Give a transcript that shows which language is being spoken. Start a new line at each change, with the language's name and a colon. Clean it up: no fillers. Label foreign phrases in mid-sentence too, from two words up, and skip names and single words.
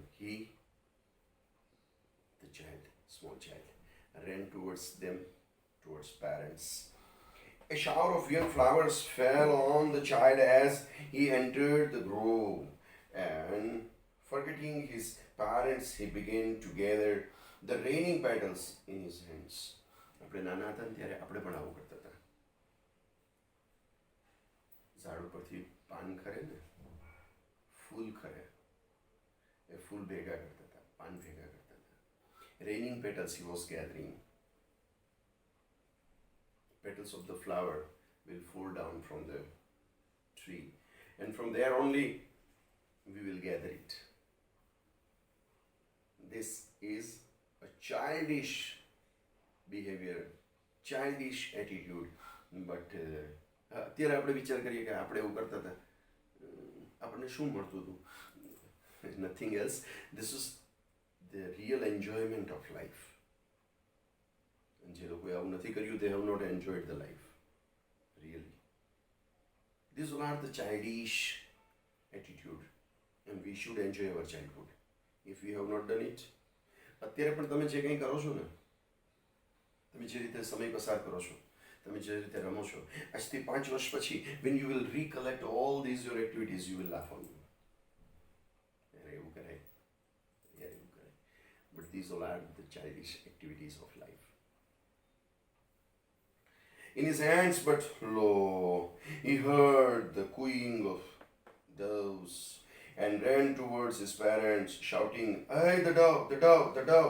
English: He, the child, small child, ran towards them, towards parents. A shower of young flowers fell on the child as he entered the grove, and forgetting his parents, he began to gather the raining petals in his hands.
Gujarati: આપણે નાના હતા ને ત્યારે આપણે પણ આવું કરતા હતા. ઝાડ ઉપરથી પાન ખરે ને, ફૂલ ખરે, એ ફૂલ ભેગા કરતા હતા, પાન ભેગા કરતા હતા.
English: Raining petals he was gathering. Petals of the flower will fall down from the tree, and from there only we will gather it. This is a childish behavior, childish attitude, but
Gujarati: અત્યારે આપણે વિચાર કરીએ કે આપણે એવું કરતા હતા, આપણને શું મળતું હતું?
English: Nothing else. This is the real enjoyment of life.
Gujarati: જે લોકોએ આવું નથી કર્યું,
English: they have not enjoyed the life, really. These are the childish attitude, and we should enjoy our childhood. If we have not done it,
Gujarati: અત્યારે પણ તમે જે કંઈ કરો છો ને, તમે જે રીતે સમય પસાર કરો છો, તમે જે રીતે રમો છો, આજથી 5 વર્ષ પછી
English: when you will recollect all these your activities, you will laugh on me.
Gujarati: યાર એવું કરાય, યાર એવું કરાય.
English: But these all are the childish activities of life. In his hands, but lo, he heard the cooing of doves and ran towards his parents, shouting, "Hey, the dove, the dove, the dove!"